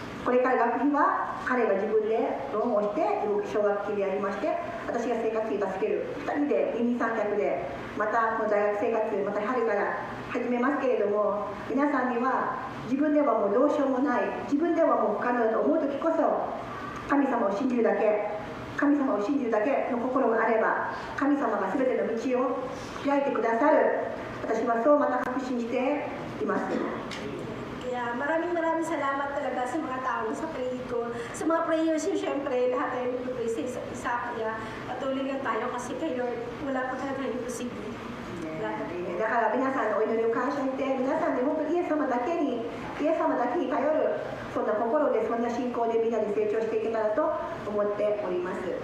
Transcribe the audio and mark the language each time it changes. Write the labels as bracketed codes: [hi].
[ja] これから学費は彼が自分でローンをして奨学金でやりまして、私が生活費を助ける2人で二人三脚でまたこの大学生活また春から始めますけれども、皆さんには自分ではもうどうしようもない、自分ではもう不可能だと思う時こそ神様を信じるだけの心があれば、神様が全ての道を開いてくださる。私はそうまた確信しています。 [tl] Kaya maraming salamat talaga sa mga tao sa prayer ko. Sa mga prayers yung syempre, lahat tayo nag-pray sa isa't isa. Kaya patuloy lang tayo kasi kay Lord, wala pa talaga imposible. [ja] だから皆さんのお祈りを感謝して、皆さんで本当にイエス様だけに頼る、そんな心で、そんな信仰でみんなで成長していけたらと思っております。